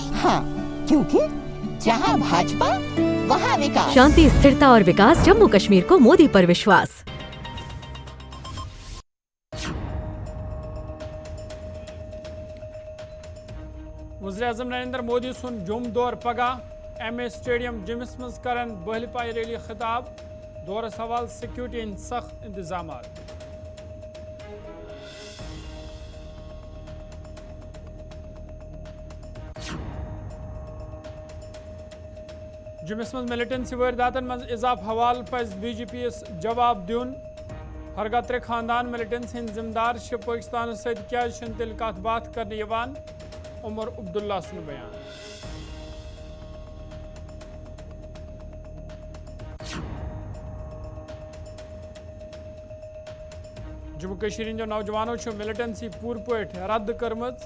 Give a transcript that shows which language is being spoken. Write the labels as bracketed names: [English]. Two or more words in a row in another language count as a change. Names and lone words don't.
[Hindi] हाँ, क्योंकि जहाँ भाजपा वहाँ विकास। शांति, स्थिरता और विकास, जम्मू कश्मीर को मोदी पर विश्वास। [Kashmiri] वज़ीर-ए-आज़म नरेंद्र मोदी सुन जुम दौर पगह MA स्टेडियम जिमस मज करन बहल पाई रैली खिताब। दौर सवाल सिक्योरिटी इन सख्त इंतजाम। जुमस मज मिलिटेंसी वारदातन मज इजाफ हवाल पज BJP जवाब दिन। हरगा त्रे खानदान मिलिटेंसी जिम्मेदार पाकिस्तान सत तिल कत बात करने उमर अब्दुल्ला सुन बयान। जम्मू कश्मीर जो नौजवानों मिलिटेंसी पूर पट रद्द कर्म।